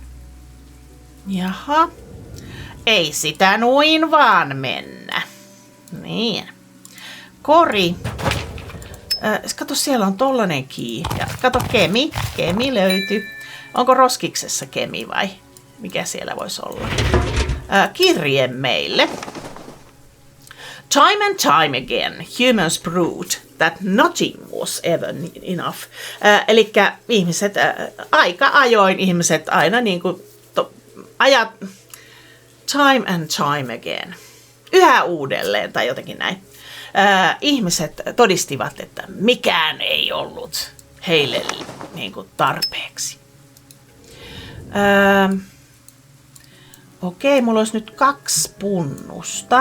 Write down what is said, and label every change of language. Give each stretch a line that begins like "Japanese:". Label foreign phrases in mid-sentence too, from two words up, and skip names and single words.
Finnish: Jaha. Ei sitä noin vaan mennä. Niin. Kori. Kato, siellä on tollanen key. Ja kato, Kemi löytyi. Onko roskiksessa Kemi vai mikä siellä voisi olla? Kirje meille.
English: Time and time again, humans proved that nothing was ever enough.
Finnish: Elikkä ihmiset, aika ajoin ihmiset aina niin kuin ajat,
English: time and time again,
Finnish: yhä uudelleen tai jotenkin näin. Ihmiset todistivat, että mikään ei ollut heille niin kuin tarpeeksi. Okei, mulla olisi nyt 2 punnusta.